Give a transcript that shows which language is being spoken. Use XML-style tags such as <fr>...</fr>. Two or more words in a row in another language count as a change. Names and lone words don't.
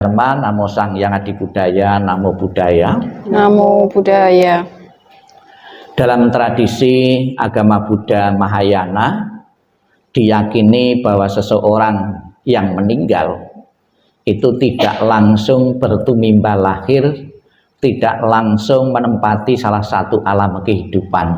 <pi>Namo Sang Hyang Adi Budaya, Namo Buddhaya. Namo Buddhaya.</pi> <id>Dalam tradisi agama Buddha Mahayana, diyakini bahwa seseorang yang meninggal itu tidak langsung bertumimba lahir, tidak langsung menempati salah satu alam kehidupan.</id>